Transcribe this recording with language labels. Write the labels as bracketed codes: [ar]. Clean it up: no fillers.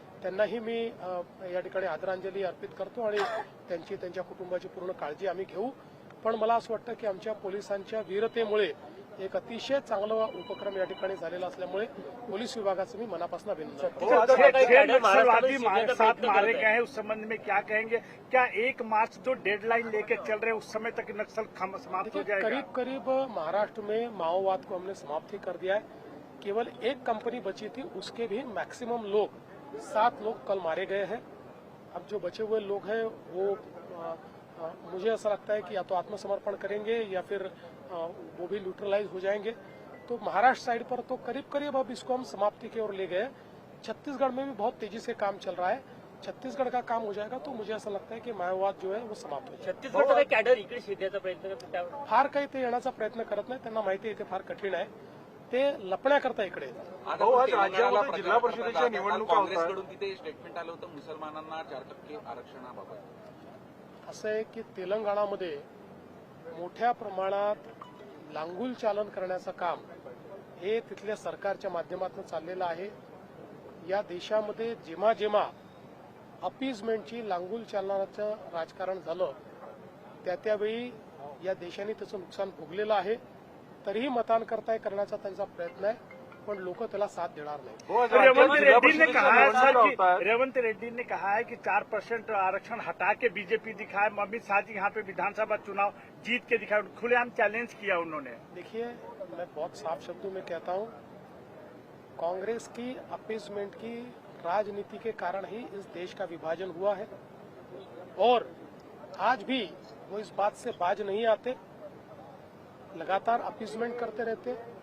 [mr] त्यांनाही मी या ठिकाणी आदरांजली अर्पित करतो आणि त्यांच्या कुटुंबाची पूर्ण काळजी आम्ही घेऊ। पण मला असं वाटतं की आमच्या पोलिसांच्या वीरतेमुळे एक अतिशय चांगला उपक्रम या ठिकाणी झालेला असल्यामुळे पोलीस विभागाचं मी मनापासून अभिनंदन करतो। [hi] साथ मारे गए हैं, उस संबंध में क्या कहेंगे? क्या 1 मार्च जो डेडलाइन लेके चल रहे हैं उस समय तक नक्सल समाप्त हो जाएगा? करीब करीब महाराष्ट्र में माओवाद को हमने समाप्त कर दिया है। केवल एक कंपनी बची थी, उसके भी मैक्सिमम लोग 7 लोग कल मारे गए हैं। अब जो बचे हुए लोग हैं वो मुझे ऐसा लगता है कि या तो आत्मसमर्पण करेंगे या फिर वो भी न्यूट्रलाइज हो जाएंगे। तो महाराष्ट्र साइड पर तो करीब करीब अब इसको हम समाप्ति की ओर ले गए। छत्तीसगढ़ में भी बहुत तेजी से काम चल रहा है। छत्तीसगढ़ का काम हो जाएगा तो मुझे ऐसा लगता है की माओवाद जो [mr] आहे वो समाप्त होईल। छत्तीसगडचा कॅडर इकडे शेताचा प्रयत्न करतात, फार काही ते येण्याचा प्रयत्न करत नाही, त्यांना माहिती आहे ते फार कठीण आहे, ते लपण्याकरता इकडे येतात। राज्यामध्ये जिल्हा परिषदेच्या निवडणुका काँग्रेसकडून तिथे स्टेटमेंट आलं होतं मुसलमानांना 4% आरक्षणाबाबत। असं आहे की तेलंगणामध्ये मोठ्या प्रमाणात लांगुल चालन करण्याचं काम हे तिथल्या सरकारच्या माध्यमातून चाललेलं आहे। या देशामध्ये जेव्हा जेव्हा अपीजमेंटची लांगूल चालणारं राजकारण झालं त्यावेळी या देशाने त्याचं नुकसान भोगलेलं आहे. तरीही मतांकरता करण्याचा त्यांचा प्रयत्न आहे, पण लोक त्याला साथ देणार नाही. [hi] रेवंत रेड्डी ने कहा है सर कि रेवंत रेड्डी ने कहा है कि 4% आरक्षण हटा के बीजेपी दिखाए, अमित शाह जी यहाँ पे विधानसभा चुनाव जीत के दिखाए, खुलेआम चैलेंज किया उन्होंने. देखिए, मैं बहुत साफ शब्दों में कहता हूं, कांग्रेस की अपीजमेंट की राजनीति के कारण ही इस देश का विभाजन हुआ है और आज भी वो इस बात से बाज नहीं आते, लगातार अपीजमेंट करते रहते.